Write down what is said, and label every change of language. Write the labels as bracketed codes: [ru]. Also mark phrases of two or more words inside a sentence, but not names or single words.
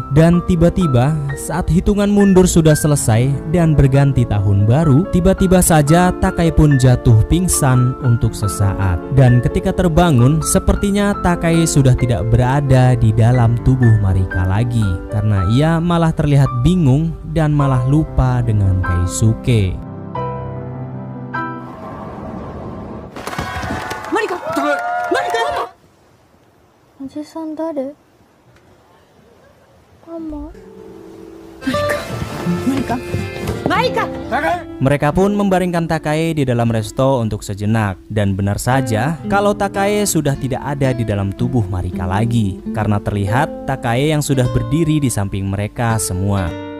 [id] Dan tiba-tiba saat hitungan mundur sudah selesai dan berganti tahun baru, tiba-tiba saja Takai pun jatuh pingsan untuk sesaat. Dan ketika terbangun, sepertinya Takai sudah tidak berada di dalam tubuh Marika lagi, karena ia malah terlihat bingung dan malah lupa dengan Keisuke. [ja] おじさん誰? Mama. Marika! [id] Mereka pun membaringkan Takai di dalam resto untuk sejenak. Dan benar saja kalau Takai sudah tidak ada di dalam tubuh Marika lagi, karena terlihat Takai yang sudah berdiri di samping mereka semua.